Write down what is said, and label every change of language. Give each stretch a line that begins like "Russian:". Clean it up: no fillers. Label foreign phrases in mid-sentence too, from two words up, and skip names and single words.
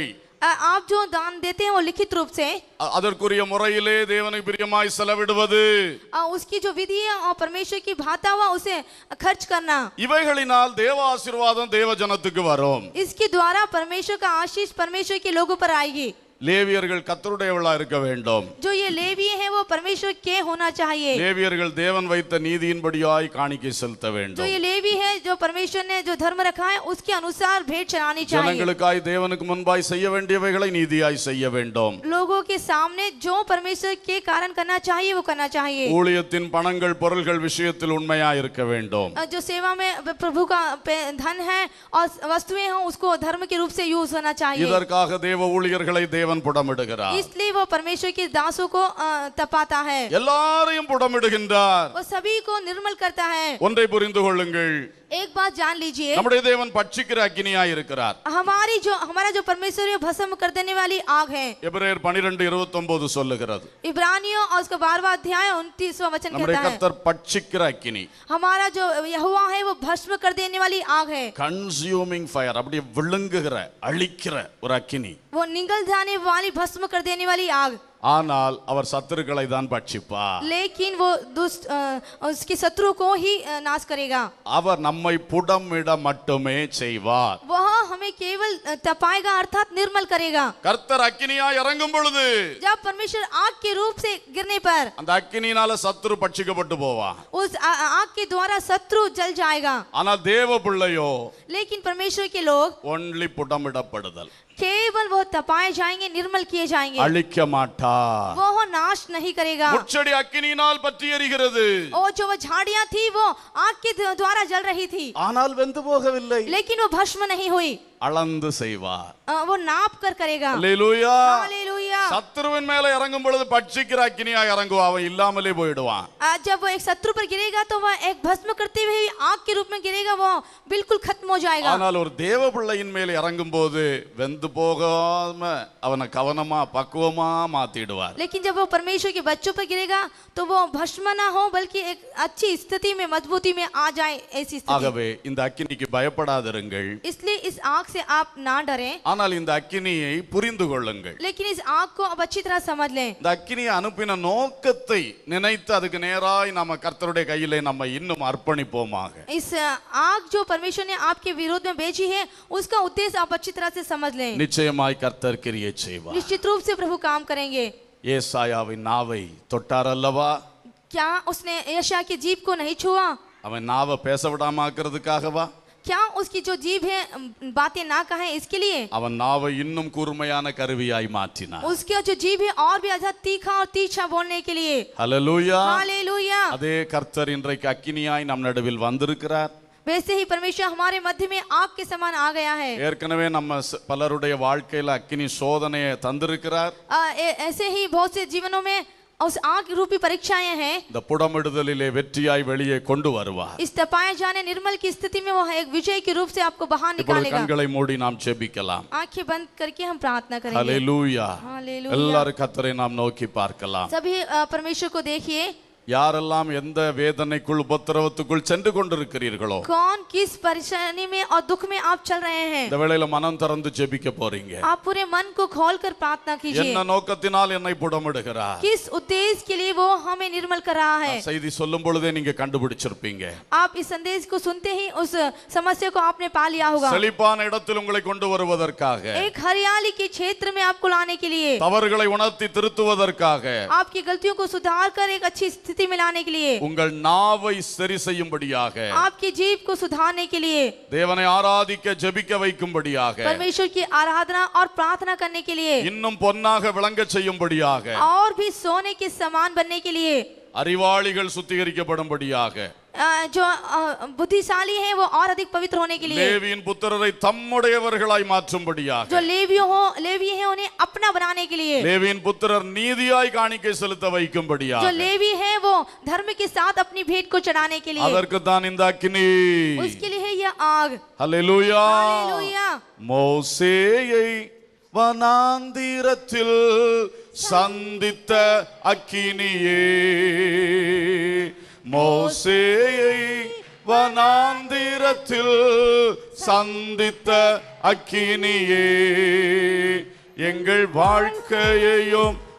Hindi: आप जो दान देते हैं वो लिखित रूप से
Tamil: அதற்குரிய முறையிலே தேவனை பிரியமாய் செலவிடுவது,
Hindi: उसकी जो विधि है और परमेश्वर की भाता हुआ उसे खर्च करना,
Tamil: இவைகளினால் தேவ ஆசீர்வாதம் தேவ ஜனத்துக்கு வரும்.
Hindi: इसके द्वारा परमेश्वर का आशीष परमेश्वर के लोगों पर आएगी.
Tamil: லேவியர்கள் கர்த்தருடையவளா இருக்க வேண்டும்.
Hindi: जो ये लेवी है वो परमेश्वर के होना चाहिए.
Tamil: லேவியர்கள் தேவன் வைத்த நீதியின்படியாய் காணிக்கை செலுத்த
Hindi: जो
Tamil: வேண்டும்.
Hindi: ये लेवी है जो परमेश्वर ने जो धर्म रखा है उसके अनुसार भेंट चढ़ानी चाहिए.
Tamil: ஜனங்களுக்காய் தேவனுக்கு முன்பாய் செய்ய வேண்டியவைகளை நீதியாய் செய்ய வேண்டும்.
Hindi: लोगों के सामने जो परमेश्वर के कारण करना चाहिए वो करना चाहिए.
Tamil: ஊழியத்தின் பணங்கள் பொருள்கள் விஷயத்தில் உண்மையாய் இருக்க வேண்டும்.
Hindi: जो सेवा में प्रभु का धन है और वस्तुएं हैं उसको धर्म के रूप से यूज होना चाहिए.
Tamil: இதற்காக தேவ ஊழியர்களை தேவன் தேவன் புடமிடுகிறார்.
Hindi: इसलिए वो परमेश्वर के दासों को तपाता है,
Tamil: எல்லாரையும் புடமிடுகின்றார்.
Hindi: वो सभी को निर्मल करता है।
Tamil: ஒன்றை புரிந்து கொள்ளுங்கள்,
Hindi: एक बात जान लीजिए,
Tamil: நம்முடைய தேவன் பட்சிக்கிற அக்கினியாய் இருக்கிறார்.
Hindi: हमारा जो परमेश्वर है भस्म कर देने वाली आग है।
Tamil: எபிரேயர் 12:29 சொல்லுகிறது.
Hindi: इब्रानियों और उसका 12वां अध्याय 29वां वचन
Tamil: நம்முடைய
Hindi: कहता है,
Tamil: கர்த்தர் பட்சிக்கிற அக்கினி,
Hindi: हमारा जो यहोवा है वो भस्म कर देने वाली आग है।
English: consuming fire,
Tamil: அப்படியே விழுங்குகிற அழிக்கிற ஒரு அக்கினி.
Hindi: वो निगल जाने वाली भस्म कर देने वाली आग।
Tamil: ஆனால் அவர் சத்துருக்களை தான் பட்சிப்பார்.
Hindi: लेकिन वो दुष्ट उसके शत्रु को ही नाश करेगा।
Tamil: அவர் நம்மை புடமிட மட்டுமே செய்வார்.
Hindi: वह हमें केवल तपाएगा अर्थात निर्मल करेगा।
Tamil: கர்த்தர் அக்கினியாய் இறங்கும் பொழுது,
Hindi: जब परमेश्वर आग के रूप से गिरने पर
Tamil: அந்த அக்கினியினால சத்துரு பட்சிக்கப்பட்டு போவா.
Hindi: उस आग के द्वारा शत्रु जल जाएगा।
Tamil: ஆனால் தேவ பிள்ளையோ
Hindi: लेकिन परमेश्वर के लोग
Tamil: ஒன்லி புடமிடப்படுதல்,
Hindi: केवल वो तपाए जाएंगे, निर्मल किए जाएंगे,
Tamil: அழிக்க மாட்டார்.
Hindi: वो नाश नहीं करेगा।
Tamil: முச்செடி அக்கினியினால் பற்றி எரிகிறது,
Hindi: और जो वो झाड़ियां थी वो आग के द्वारा जल रही थी,
Tamil: ஆனால் வெந்து போகவில்லை.
Hindi: लेकिन वो भस्म नहीं हुई।
Tamil: அளந்து செய்வார்.
Hindi: वो नाप कर करेगा।
Tamil: அல்லேலூயா.
Hindi: हालेलुया।
Tamil: சத்துருவின் மேல இறங்கும் பொழுது பட்சிக்கிற அக்கினியாய் இறங்குவா, அவன் இல்லாமலே போயிடுவான்.
Hindi: जब वो एक शत्रु पर गिरेगा तो वह एक भस्म करते हुए आग के रूप में गिरेगा, वो बिल्कुल खत्म हो जाएगा।
Tamil: ஆனால் ஒரு தேவ பிள்ளையின் மேல இறங்கும் போது வெந்து போகாம அவனை கவனமா பக்குவமா மாத்திடுவார்.
Hindi: लेकिन जब वो परमेश्वर के बच्चों पर गिरेगा तो वो भस्म ना हो बल्कि एक अच्छी स्थिति में, मजबूती में आ जाए, ऐसी स्थिति।
Tamil: ஆகவே இந்த அக்கினிக்கு பயப்படாதிருங்கள்,
Hindi: इसलिए इस आग से आप ना डरें,
Tamil: ஆனால் இந்த அக்கினியை புரிந்து கொள்ளுங்கள்.
Hindi: लेकिन इस आग को अब अच्छी तरह समझ लें।
Tamil: இந்த அக்கினியை அனுப்பின நோக்கத்தை நினைத்து அதுக்கு நேராய் நாம கர்த்தருடைய கையிலே நம்ம இன்னும் அர்ப்பணிப்போமாக.
Hindi: इस आग जो परमेश्वर ने आपके विरोध में भेजी है उसका उद्देश्य आप अच्छी तरह से समझ लें।
Tamil: நிச்சயமாய் கர்த்தர் கிரியை செய்வார்.
Hindi: निश्चित रूप से प्रभु काम करेंगे।
Tamil: ஏசாயாவின் நாவை தொட்டார் அல்லவா?
Hindi: क्या उसने यशायाह की जीभ को नहीं छुआ?
Tamil: அவன் நாவை பேச விடாம ஆக்குறதுக்காகவா?
Hindi: क्या उसकी जो जीभ है बातें ना कहे इसके लिए?
Tamil: அவன் நாவை இன்னும் கூர்மையான கருவியாய் மாற்றினார்.
Hindi: उसका जो जीभ है और भी ज्यादा तीखा और तीक्ष्ण बोलने के लिए।
Tamil: ஹல்லேலூயா.
Hindi: हालेलुया।
Tamil: அதே கர்த்தர் இன்றைக்கு அக்கினியாய் நம் நடுவில் வந்திருக்கிறார்.
Hindi: वैसे ही परमेश्वर हमारे मध्य में आग के समान आ गया है।
Tamil: ஏற்கனவே நம்ம பலருடைய வாழ்க்கையில அக்கினி சோதனையை தந்திருக்கிறார்.
Hindi: ऐसे ही बहुत से जीवनों में उस आग रूपी परीक्षाएं हैं।
Tamil: இந்த புடமிடுதலிலே வெற்றியாய் வெளியே கொண்டு வருவார்.
Hindi: इस तपाए जाने निर्मल की स्थिति में वो एक विजय के रूप से आपको बाहर
Tamil: இப்பொழுது
Hindi: निकालेगा।
Tamil: கண்களை மூடி நாம் ஜெபிக்கலாம்.
Hindi: आंखें बंद करके हम प्रार्थना करेंगे।
Tamil: ஹல்லேலூயா.
Hindi: हालेलुया।
Tamil: எல்லாரும் கர்த்தரை நாம் நோக்கி பார்க்கலாம்.
Hindi: सभी परमेश्वर को देखिए।
Tamil: யாரெல்லாம் எந்த வேதனைக்குள் உபத்திரவத்துக்குள் சென்று கொண்டிருக்கிறீர்களோ,
Hindi: कौन किस परेशानी में और दुख में आप चल रहे हैं,
Tamil: இந்த வேளையில மனம் திறந்து ஜெபிக்க போறீங்க.
Hindi: आप पूरे मन को खोलकर प्रार्थना कीजिए।
Tamil: என்ன நோக்கத்தினால் என்னை புடமிடுகிறார்?
Hindi: किस उद्देश्य के लिए वो हमें निर्मल कर रहा है?
Tamil: செய்தி சொல்லும் பொழுதே நீங்க கண்டுபிடிச்சிருப்பீங்க.
Hindi: आप इस संदेश को सुनते ही उस समस्या को आपने पा लिया होगा।
Tamil: செழிப்பான இடத்தில் உங்களை கொண்டு வருவதற்காக,
Hindi: एक हरियाली के क्षेत्र में आपको लाने के लिए,
Tamil: தவறுகளை உணர்த்தி திருத்துவதற்காக,
Hindi: आपकी गलतियों को सुधार कर एक अच्छी स्थिति में लाने के लिए,
Tamil: உங்கள் நாவை சரி செய்யும்படியாக,
Hindi: आपकी जीभ को सुधारने के लिए,
Tamil: தேவனை ஆராதிக்க ஜெபிக்க வைக்கும்படியாக,
Hindi: परमेश्वर की आराधना और प्रार्थना करने के लिए,
Tamil: இன்னும் பொன்னாக விளங்க செய்யும்படியாக,
Hindi: और भी सोने के समान बनने के लिए,
Tamil: அறிவாளிகள் சுத்திகரிக்கப்படும்படியாக,
Hindi: जो बुद्धिशाली है वो और अधिक पवित्र होने के लिए,
Tamil: லேவியின் புத்திரரை தம்முடையவர்களாய் மாற்றும்படியாக,
Hindi: जो लेवी है उन्हें अपना बनाने के लिए,
Tamil: லேவியின் புத்திரர் நீதியாய் காணிக்கை செலுத்த
Hindi: जो
Tamil: வைக்கும்படியாக,
Hindi: लेवी है वो धर्म के साथ अपनी भेंट को चढ़ाने के लिए,
Tamil: அதற்கு தான் இந்த அக்கினி.
Hindi: उसके लिए है यह आग।
Tamil: ஹல்லேலூயா.
Hindi: हालेलुया।
Tamil: மோசேயை வனாந்திரத்தில் சந்தித்த அக்கினியே, மோசேயை வனாந்திரத்தில் சந்தித்த அக்கினியே, எங்கள் வாழ்க்கையையும்